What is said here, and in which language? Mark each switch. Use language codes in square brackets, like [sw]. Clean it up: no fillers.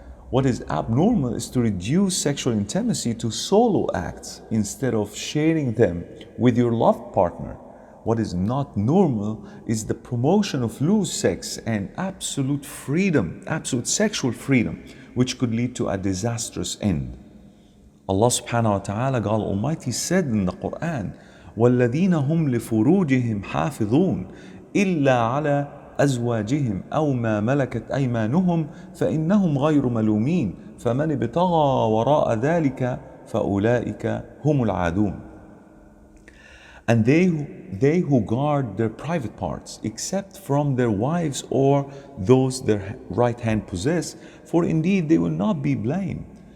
[en] What is abnormal is to reduce sexual intimacy to solo acts instead of sharing them with your loved partner. What is not normal is the promotion of loose sex and absolute freedom, absolute sexual freedom, which could lead to a disastrous end. Allah subhanahu wa ta'ala, God Almighty, said in the Quran, [ar] وَالَّذِينَ هُمْ لِفُرُوجِهِمْ حَافِظُونَ إِلَّا عَلَى أَزْوَاجِهِمْ أَوْ مَا مَلَكَتْ أَيْمَانُهُمْ فَإِنَّهُمْ غَيْرُ مَلُومِينَ فَمَنِ ابْتَغَى وَرَاءَ ذَلِكَ فأولئك هم العادون. [en] And they who guard their private parts, except from their wives or those their right hand possess, for indeed they will not be blamed.